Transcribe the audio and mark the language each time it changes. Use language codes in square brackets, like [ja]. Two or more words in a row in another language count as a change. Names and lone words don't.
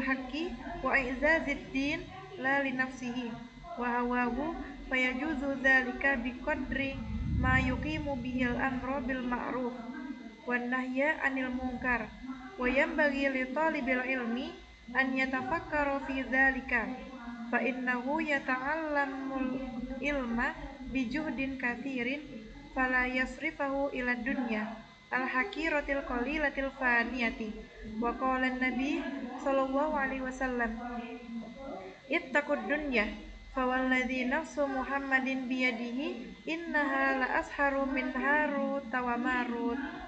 [ar] حق وإعزاز الدين لا لنفسه وهواه فيجوز ذلك بقدر ما يقيم به الأمر بالمعروف والنهي عن المنكر وينبغي لطالب العلم أن يتفكر في ذلك فإنه يتعلم العلم بجهد كثير فلا يصرفه إلى الدنيا الحقيرة القليلة الفانية. وقال النبي صلى الله عليه وسلم اتقوا الدنيا فوالذي نفس محمد بيده إنها لأسحر من هاروت وماروت.